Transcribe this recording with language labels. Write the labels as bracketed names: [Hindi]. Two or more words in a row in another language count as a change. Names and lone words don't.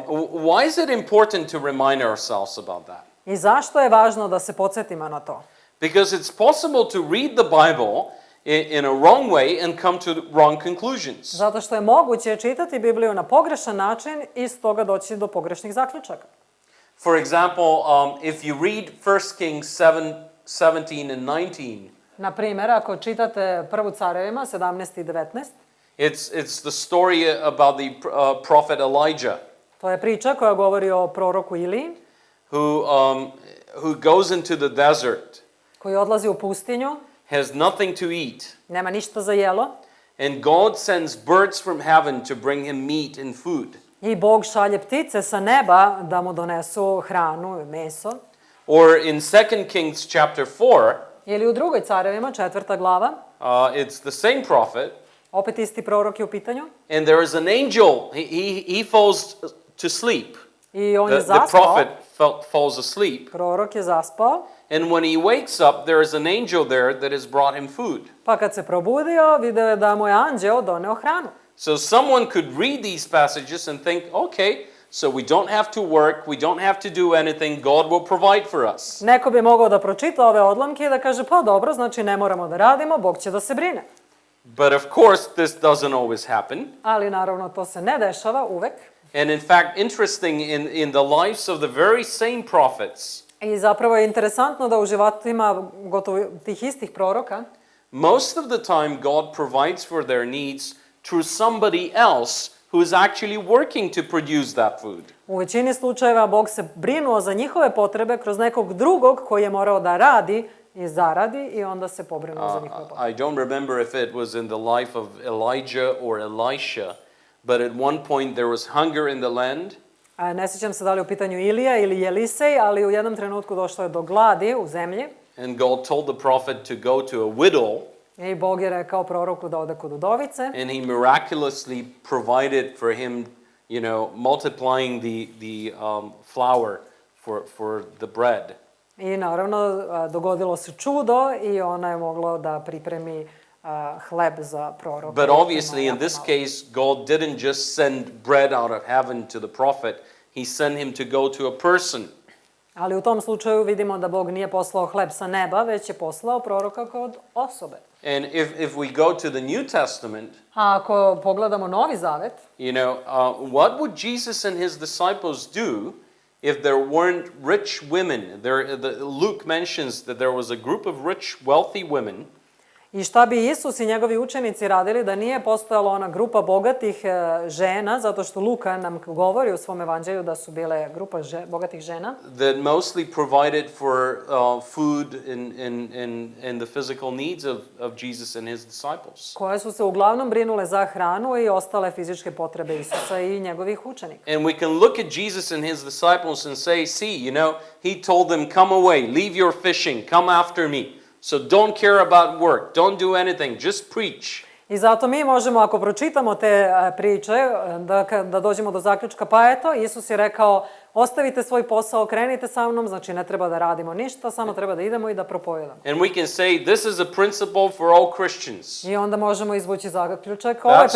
[English] Why is it important to remind ourselves about that? [Serbian] I zašto je važno da se podsjetimo na to? [English] Because it's possible to read the Bible in a wrong way and come to wrong conclusions. [Serbian] Zato što je moguće čitati Bibliju na pogrešan način i s toga doći do pogrešnih zaključaka. [English] For example, if you read 1 Kings 17 and 19, [Serbian] na primjer, ako čitate Prvu Carevima 17 i 19, [English] it's the story about the prophet Elijah. [Serbian] To je priča koja govori o proroku Iliji. [English] Who goes into the desert [Serbian] koji odlazi u pustinju, [English] has nothing to eat. [Serbian] nema ništa za jelo, [English] And God sends birds from heaven to bring him meat and food. [Serbian] i Bog šalje ptice sa neba da mu donesu hranu i meso. [English] Or in 2 Kings chapter 4, [Serbian] Ili u drugoj Carevima, 4. glava, [English] it's the same prophet, [Serbian] opet isti prorok je u pitanju, [English] and there is an angel. He falls to sleep. [Serbian] i on je [English] The [Serbian] zaspao, [English] prophet falls asleep. [Serbian] prorok je zaspao, [English] And when he wakes up, there is an angel there that has brought him food. [Serbian] pa kad se probudio, video je da mu je anđeo doneo hranu. [English] So someone could read these passages and think, okay, so we don't have to work, we don't have to do anything, God will provide for us. [Serbian] Neko bi mogao da pročita ove odlomke i da kaže, pa dobro, znači ne moramo da radimo, Bog će da se brine. [English] But of course, this doesn't always happen. [Serbian] Ali naravno to se ne dešava uvek. [English] And in fact, interesting in the lives of the very same prophets, [Serbian] I zapravo je interesantno da u životima gotovo tih istih proroka, [English] most of the time God provides for their needs through somebody else who is actually working to produce that food. [Serbian] u većini slučajeva Bog se brinuo za njihove potrebe kroz nekog drugog koji je morao da radi i zaradi i onda se pobrinuo za njihove potrebe. [English] I don't remember if it was in the life of Elijah or Elisha, but at one point there was hunger in the land. [Serbian] Ne sjećam se da li je u pitanju Ilija ili Jelisej, ali u jednom trenutku došlo je do gladi u zemlji [English] And God told the prophet to go to a widow, [Serbian] i Bog je rekao proroku da ode kod udovice [English] and he miraculously provided for him, multiplying the flour for the bread. [Serbian] i naravno dogodilo se čudo i ona je mogla da pripremi hleb za proroka. [English] But obviously, in this case, God didn't just send bread out of heaven to the prophet, he sent him to go to a person. [Serbian] Ali u tom slučaju vidimo da Bog nije poslao hleb sa neba, već je poslao proroka kod osobe. [English] And if we go to the New Testament, [Serbian] A ako pogledamo Novi Zavet, [English] what would Jesus and his disciples do if there weren't rich women? Luke mentions that there was a group of rich, wealthy women. [Serbian] i šta bi Isus i njegovi učenici radili da nije postojala ona grupa bogatih žena, zato što Luka nam govori u svom evanđelju da su bile grupa bogatih žena, [English] That mostly provided for food and the physical needs of Jesus and his disciples. [Serbian] koje su se uglavnom brinule za hranu i ostale fizičke potrebe Isusa i njegovih učenika. [English] And we can look at Jesus and his disciples and say, see, he told them, come away, leave your fishing, come after me. So don't care about work, don't do anything, just preach. [Serbian] I zato mi možemo, ako pročitamo te priče, da dođemo do zaključka, pa eto, Isus je rekao, ostavite svoj posao, krenite sa mnom, znači ne treba da radimo ništa, samo treba da idemo i da propovedamo. [English] And we can say, this is a principle for all Christians. [Serbian] I onda možemo izvući zaključak, ovo je